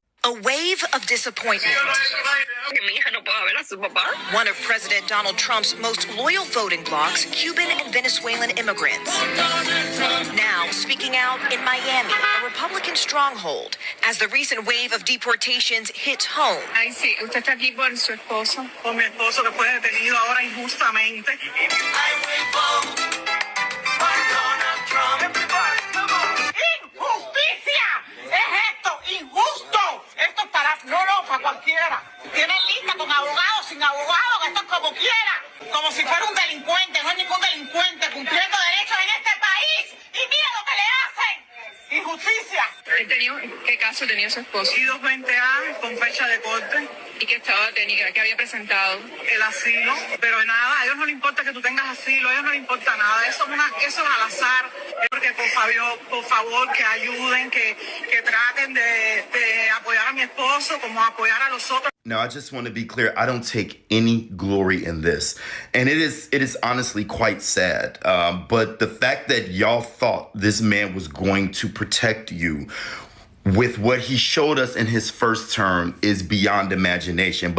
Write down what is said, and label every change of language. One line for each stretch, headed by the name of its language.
English: A wave of disappointment. One of President Donald Trump's most loyal voting blocs, Cuban and Venezuelan immigrants. Now speaking out in Miami, a Republican stronghold, as the recent wave of deportations hits home.
Spanish: Ay, sí, usted está aquí por su esposo. Por mi esposo que fue detenido ahora injustamente.
English: I will vote for Donald Trump. Everybody, come on.
Spanish: ¡Injusticia! ¡Es esto! ¡Injusto! Esto es para... No, para cualquiera. Tienen lista con abogados, sin abogados, que esto es como quiera. Como si fuera un delincuente. No hay ningún delincuente cumpliendo derechos en este país. Y mira lo que le hacen. ¡Injusticia! ¿Qué caso tenía su esposo? Y 220A con fecha de corte. ¿Y que estaba detenido? ¿Qué había presentado? El asilo. Pero nada, a ellos no les importa que tú tengas asilo, a ellos no les importa nada. Eso es al azar. Porque por favor, que ayuden, que traten de apoyar a mi esposo como apoyar a los otros.
English: Now, I just want to be clear. I don't take any glory in this. And it is honestly quite sad. But the fact that y'all thought this man was going to protect you with what he showed us in his first term is beyond imagination.